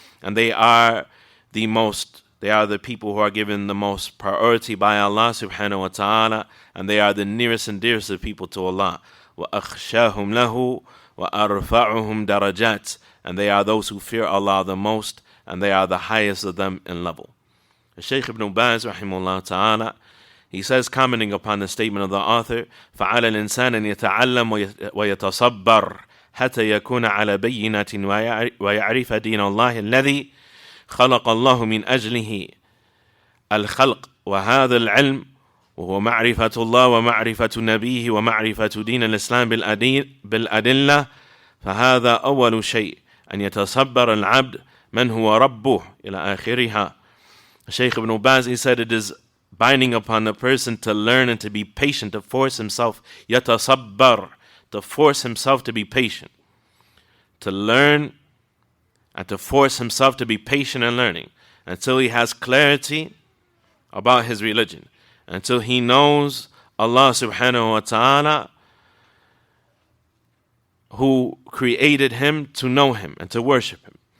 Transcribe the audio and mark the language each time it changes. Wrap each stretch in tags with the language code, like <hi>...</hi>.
<en>And they are the people who are given the most priority by Allah subhanahu wa ta'ala, and they are the nearest and dearest of people to Allah.</en> <ar>وَأَخْشَاهُمْ لَهُ وَأَرْفَعُهُمْ دَرَجَاتٍ,</ar> <en>and they are those who fear Allah the most, and they are the highest of them in level. Shaykh Ibn Baz, rahimahullah ta'ala, he says, commenting upon the statement of the author,</en> <ar>فَعَلَى الْإِنسَانِ أَنْ يَتَعَلَّمْ وَيَتَصَبَّرْ حَتَّى يَكُونَ عَلَى بَيِّنَةٍ وَيَعْرِفَ دِينَ اللَّهِ الَّذِي خَلَقَ اللَّهُ مِنْ أَجْلِهِ الخلق وهذا العلم وهو معرفة الله ومعرفة نبيه ومعرفة دين الإسلام بالأدلة فهذا أول شيء أن يتصبر العبد من هو ربه إلى آخرها.</ar> <en>Shaykh Ibn Baz, he said, it is binding upon the person to learn and to be patient, to force himself, يتصبر, to force himself to be patient, to learn and to force himself to be patient in learning until he has clarity about his religion, until he knows Allah subhanahu wa ta'ala, who created him, to know him and to worship him.</en>